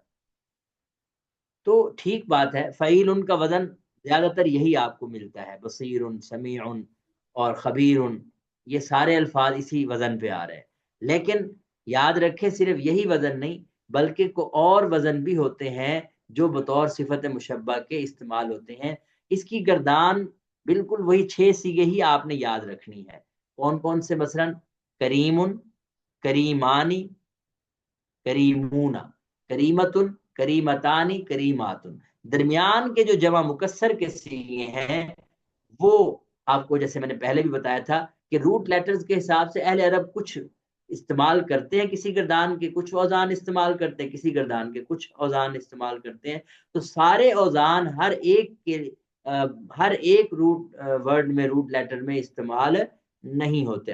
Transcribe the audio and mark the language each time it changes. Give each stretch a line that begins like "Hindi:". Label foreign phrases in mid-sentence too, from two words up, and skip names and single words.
Urdu: تو ٹھیک بات ہے، فعیل کا وزن زیادہ تر یہی آپ کو ملتا ہے، بصیر، سمیع اور خبیر، یہ سارے الفاظ اسی وزن پہ آ رہے ہیں۔ لیکن یاد رکھیں، صرف یہی وزن نہیں بلکہ کو اور وزن بھی ہوتے ہیں جو بطور صفت مشبہ کے استعمال ہوتے ہیں۔ اس کی گردان بالکل وہی 6 سیغے ہی آپ نے یاد رکھنی ہے۔ کون کون سے؟ مثلا کریم،
Arabic: کریمانی، کریمون، کریمت، کریمتانی، کریمات۔
Urdu: درمیان کے جو جمع مکسر کے سیغے ہیں وہ آپ کو، جیسے میں نے پہلے بھی بتایا تھا کہ
English: root letters
Urdu: کے حساب سے اہل عرب کچھ استعمال کرتے ہیں کسی گردان کے، کچھ اوزان استعمال کرتے ہیں کسی گردان کے، کچھ اوزان استعمال کرتے ہیں۔ تو سارے اوزان ہر ایک
English: root word
Urdu: میں،
English: root letter
Urdu: میں استعمال نہیں ہوتے۔